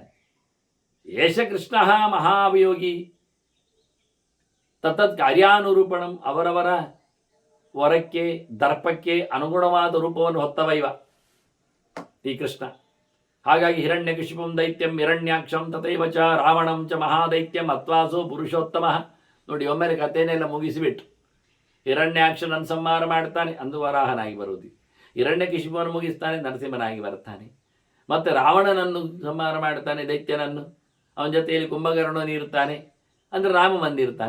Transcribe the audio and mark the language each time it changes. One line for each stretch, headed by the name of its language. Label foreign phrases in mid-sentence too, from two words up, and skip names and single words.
Sanskrit: ಏಷ ಕೃಷ್ಣ ಮಹಾಭಿಯೋಗಿ ತತ್ತತ್ ಕಾರ್ಯಾನುರೂಪಣಂ,
Kannada: ಅವರವರ ವರಕ್ಕೆ ದರ್ಪಕ್ಕೆ ಅನುಗುಣವಾದ ರೂಪವನ್ನು ಹೊತ್ತವ ಇವ ಈ ಕೃಷ್ಣ.
Sanskrit: ಹಾಗಾಗಿ ಹಿರಣ್ಯಕಶಿಪಂ ದೈತ್ಯಂ ಹಿರಣ್ಯಾಕ್ಷಂ ತಥೈವ ಚ ರಾವಣಂ ಚ ಮಹಾದೈತ್ಯಂ ಅತ್ವಾಸೋ ಪುರುಷೋತ್ತಮ.
Kannada: ನೋಡಿ, ಒಮ್ಮೆಲೆ ಕಥೆಯನ್ನೆಲ್ಲ ಮುಗಿಸಿಬಿಟ್ಟು ಹಿರಣ್ಯಾಕ್ಷನನ್ನು ಸಂಹಾರ ಮಾಡ್ತಾನೆ, ಅಂದು ವರಾಹನಾಗಿ ಬರುವುದು. ಹಿರಣ್ಯಕಶಿಪವನ್ನು ಮುಗಿಸ್ತಾನೆ, ನರಸಿಂಹನಾಗಿ ಬರ್ತಾನೆ. ಮತ್ತು ರಾವಣನನ್ನು ಸಂಹಾರ ಮಾಡ್ತಾನೆ, ದೈತ್ಯನನ್ನು. ಅವನ ಜೊತೆಯಲ್ಲಿ ಕುಂಭಕರ್ಣನು ಇರ್ತಾನೆ, ಅಂದರೆ ರಾಮ ಬಂದಿರ್ತಾನೆ.